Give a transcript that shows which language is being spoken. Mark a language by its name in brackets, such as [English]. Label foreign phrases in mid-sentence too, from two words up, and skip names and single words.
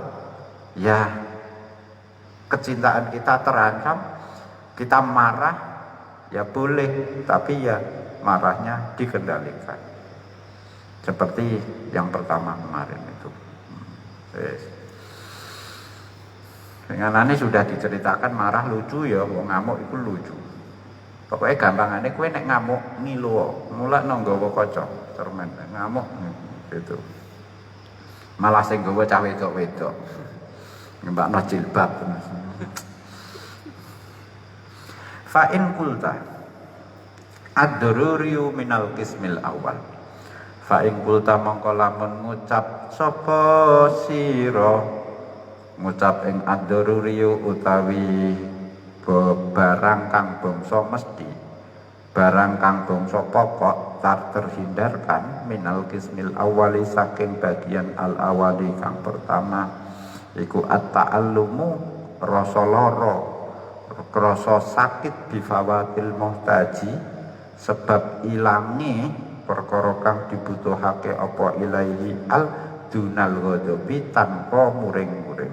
[Indonesian] Ya, kecintaan kita terancam, kita marah, ya boleh, tapi ya marahnya dikendalikan. Seperti yang pertama kemarin itu. Dengan ini sudah diceritakan marah lucu ya, [Javanese] wong ngamuk [Indonesian] itu lucu. [Javanese] Pokoknya gampangane kowe nek ngamuk ngilu, mulak nang nggawa kaca, cermen ngamuk gitu. Malah sing nggawa cah wedok-wedok. Ngembakno jilbab. [Arabic] فإن قلت الضروري من القسم الأول. فإن قلت [Javanese] mongko lamun ngucap sapa sira ngucap ing ad-dururiyu utawi barang kang bangsa mesti barang kang bangsa pokok [Indonesian] tak terhindarkan [Arabic] من القسم الأول [Javanese] saking bagian al awali kang pertama iku at-ta'allumu rasa lara rasa sakit [Arabic] بفوات المحتاج [Javanese] sebab ilangi perkara kang dibutuhake apa ilaihi [Arabic] ال دون الغضب [Javanese] tanpa muring-muring.